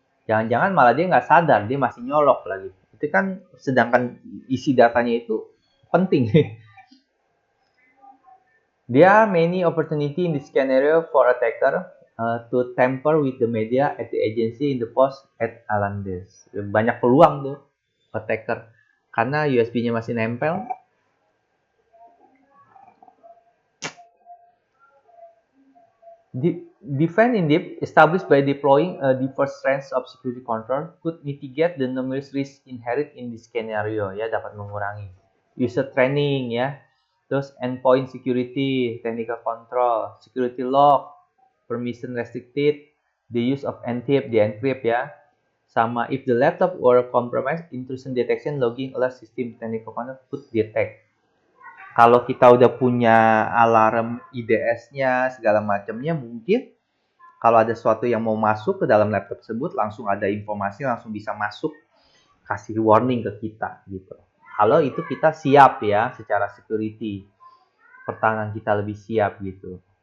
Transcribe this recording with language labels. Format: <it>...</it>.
<id>Jangan-jangan malah dia nggak sadar, dia masih nyolok lagi. Itu kan sedangkan isi datanya itu penting.</id> <en>There are many opportunity in this scenario for attacker to tamper with the media at the agency in the post at Alan desk.</en> <id>Banyak peluang tuh attacker karena USB-nya masih nempel.</id> <en>Defend in depth, established by deploying a diverse range of security control, could mitigate the numerous risks inherent in this scenario, ya,</en> <id>dapat mengurangi.</id> <en>User training, ya, terus endpoint security, technical control, security lock, permission restricted, the use of encrypt, di-encrypt, ya, sama if the laptop were compromised, intrusion detection, logging, alert system, technical control could detect.</en> <id>Kalau kita udah punya alarm IDS-nya segala macamnya, mungkin kalau ada sesuatu yang mau masuk ke dalam laptop tersebut, langsung ada informasi, langsung bisa masuk, kasih warning ke kita gitu. Kalau itu kita siap ya secara security, pertahanan kita lebih siap gitu.</id>